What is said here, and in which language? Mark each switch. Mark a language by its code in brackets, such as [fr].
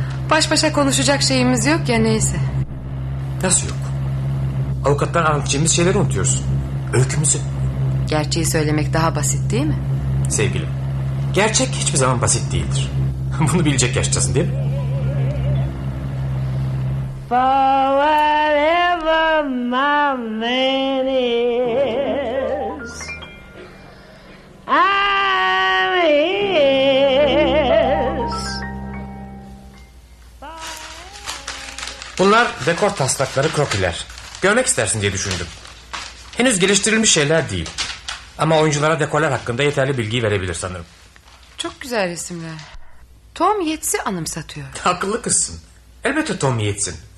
[tr] Baş başa konuşacak şeyimiz yok ya, neyse. Nasıl yok? Avukattan anlatacağımız şeyleri unutuyorsun. Öykümüzü. Gerçeği söylemek daha basit değil mi? Sevgilim, gerçek hiçbir zaman basit değildir. Bunu bilecek yaştasın değil mi? [en] For whatever my man is, I'm his. [tr] Bunlar dekor taslakları, krokiler. Görmek istersin diye düşündüm. Henüz geliştirilmiş şeyler değil. Ama oyunculara dekorlar hakkında yeterli bilgiyi verebilir sanırım. Çok güzel resimler. Tom Yates'i anımsatıyor. Akıllı kızsın. Elbette Tom Yates'in.